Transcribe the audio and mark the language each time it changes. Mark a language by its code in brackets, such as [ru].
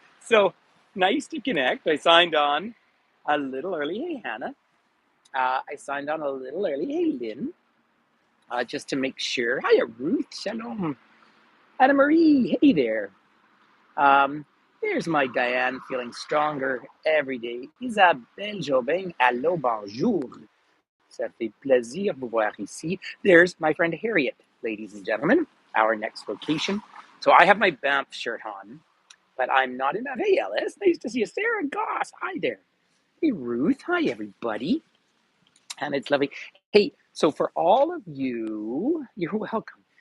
[en] So nice to connect. I signed on a little early. Hey, Hannah. I signed on a little early. Hey, Lynn. Just to make sure. Hiya, Ruth. Shalom. Anna Marie. Hey there. Um, there's my Diane feeling stronger every day. [fr] Isabelle Jobin. Allô, bonjour. Ça fait plaisir de vous voir ici. [en] There's my friend Harriet, ladies and gentlemen, our next location. So I have my Banff shirt on, but I'm not in that. Hey, Ellis, nice to see you. Sarah Goss, hi there. Hey, Ruth, hi, everybody. And it's lovely. Hey, so for all of you, you're welcome.